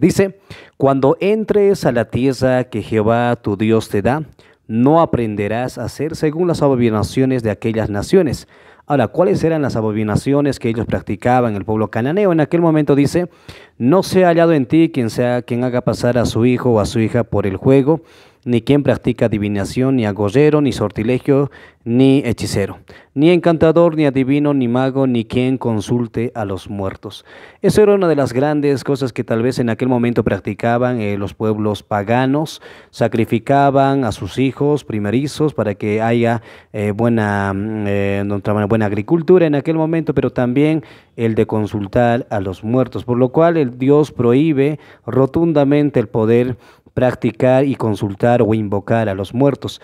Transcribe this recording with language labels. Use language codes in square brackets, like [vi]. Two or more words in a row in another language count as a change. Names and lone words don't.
[es] Dice: cuando entres a la tierra que Jehová tu Dios te da, no aprenderás a hacer según las abominaciones de aquellas naciones. Ahora, ¿cuáles eran las abominaciones que ellos practicaban, el pueblo cananeo? En aquel momento dice: no sea hallado en ti quien haga pasar a su hijo o a su hija por el juego, ni quien practica adivinación, ni agorrero, ni sortilegio, ni hechicero, ni encantador, ni adivino, ni mago, ni quien consulte a los muertos. Eso era una de las grandes cosas que tal vez en aquel momento practicaban los pueblos paganos. Sacrificaban a sus hijos primerizos para que haya buena agricultura en aquel momento, pero también el de consultar a los muertos, por lo cual el Dios prohíbe rotundamente el poder practicar y consultar o invocar a los muertos.